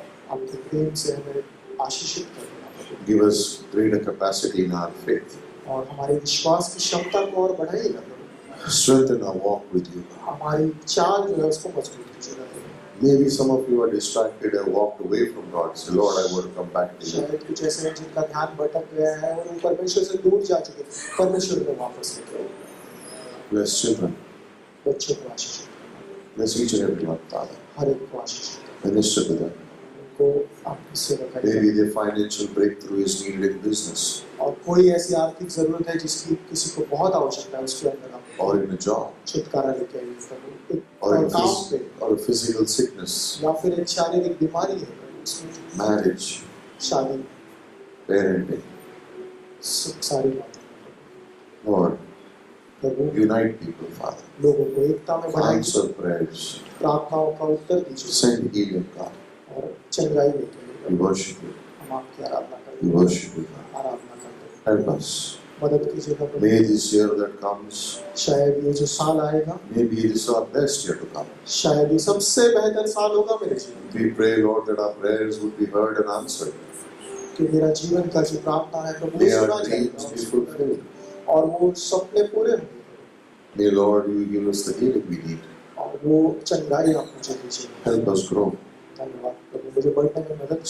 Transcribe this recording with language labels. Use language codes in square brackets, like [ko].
[hi] आपके प्रेम से हमें आशीषित करना प्रभु [en] Give us greater capacity in our faith. [hi] और हमारे विश्वास की क्षमता को और बढ़ाइएगा प्रभु। [en] Strengthen our walk with you. [hi] हमारी चाल जो है उसको मजबूत कीजिएगा प्रभु। [en] Maybe some of you are distracted and walked away from God. Say, Lord, I want to come back to you. [hi] शायद कुछ ऐसे हैं जिनका ध्यान भटक गया है और वो परमेश्वर से दूर जा चुके हैं। परमेश्वर को वापस लेके आओ। [en] Bless children. [hi] बच्चों को आशीषित करना [en] Bless each and every one, Father. [hi] हर एक को आशीषित करना [en] Minister to them. [hi] उनको आपकी सेवा करिए [en] Maybe their financial breakthrough is needed in business [hi] और कोई ऐसी आर्थिक जरूरत है जिसकी किसी को बहुत आवश्यकता है उसके अंदर आप [en] or in a job [hi] छुटकारा लेके आइए प्रभु एक [en] or in [hi] काम पे [en] or a physical sickness, [hi] या फिर एक शारीरिक बीमारी है प्रभु उसमें [en] marriage, [hi] शादी [en] parenting. [hi] सारी बातें [en] Lord, [hi] प्रभु [en] unite people, Father. [hi] लोगों को एकता में बढ़ाइए [en] Answer prayers. [hi] प्रार्थनाओं का उत्तर दीजिए [en] Send healing, God. [hi] और चंगाई लेके आइए [en] We [hi] प्रभु। [en] worship you. [hi] हम आपकी आराधना [en] We [hi] करते हैं [en] worship you, God. [hi] आराधना करते हैं [en] Help us. [hi] मदद कीजिएगा प्रभु [en] May this year that comes, [hi] शायद ये जो साल आएगा [en] maybe this is our best year to come. [hi] शायद ये सबसे बेहतर साल होगा मेरे जीवन में [en] We pray, Lord, that our prayers would be heard and answered. [hi] कि मेरा जीवन का जो प्रार्थना है प्रभु [en] May [hi] वो [en] our [hi] सुना [en] dreams be [hi] जाएगा [en] fulfilled. [hi] और वो सपने पूरे होंगे [en] May, Lord, you give us the healing we need. [hi] और वो चंगाई आप मुझे दीजिए [en] Help us grow. [hi] धन्यवाद प्रभु मुझे बढ़ने में मदद